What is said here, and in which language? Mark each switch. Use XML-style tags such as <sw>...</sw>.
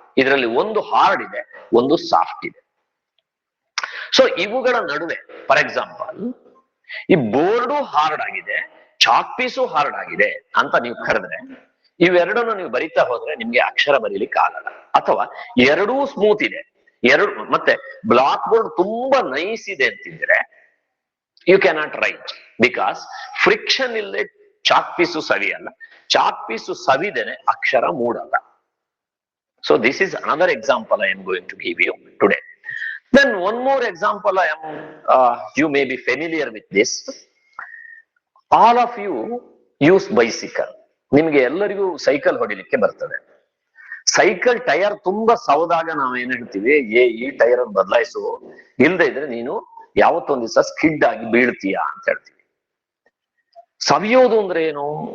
<kn>ಇದರಲ್ಲಿ ಒಂದು ಹಾರ್ಡ್ ಇದೆ, ಒಂದು ಸಾಫ್ಟ್ ಇದೆ. ಸೊ ಇವುಗಳ ನಡುವೆ,</kn> <en>for example,</en> <kn>ಈ ಬೋರ್ಡು ಹಾರ್ಡ್ ಆಗಿದೆ, ಚಾಕ್ ಪೀಸು ಹಾರ್ಡ್ ಆಗಿದೆ ಅಂತ ನೀವು ಕರೆದ್ರೆ, ಇವೆರಡನ್ನು ನೀವು ಬರಿತಾ ಹೋದ್ರೆ ನಿಮ್ಗೆ ಅಕ್ಷರ ಬರೀಲಿಕ್ಕೆ ಆಗಲ್ಲ. ಅಥವಾ ಎರಡೂ ಸ್ಮೂತ್ ಇದೆ, ಮತ್ತೆ ಬ್ಲಾಕ್ ಬೋರ್ಡ್ ತುಂಬಾ ನೈಸ್ ಇದೆ ಅಂತಿದ್ರೆ</kn> <en>you cannot write, because</en> <kn>friction ಇಲ್ಲದೆ chalk piece ಸವಿಯಲ್ಲ, chalk piece ಸವಿದೇನೆ Akshara ಮೂಡಲ್ಲ.</kn> <en>So this is another example I am going to give you today. Then one more example you may be familiar with this. All of you use bicycle.</en> <kn>ನಿಮ್ಗೆ ಎಲ್ಲರಿಗೂ cycle ಹೊಡಿಲಿಕ್ಕೆ ಬರ್ತದೆ. Cycle tyre ತುಂಬಾ ಸವದಾಗ ನಾವೇನ್ ಹೇಳ್ತೀವಿ, ಈ tyre ಅನ್ನು ಬದಲಾಯಿಸು, ಇಲ್ಲದೆ ಇದ್ರೆ ನೀನು ಯಾವತ್ತೊಂದ್ ದಿವಸ ಸ್ಕಿಡ್ ಆಗಿ ಬೀಳ್ತೀಯಾ ಅಂತ ಹೇಳ್ತೀವಿ. ಸವಿಯೋದು ಅಂದ್ರೆ ಏನು?</kn>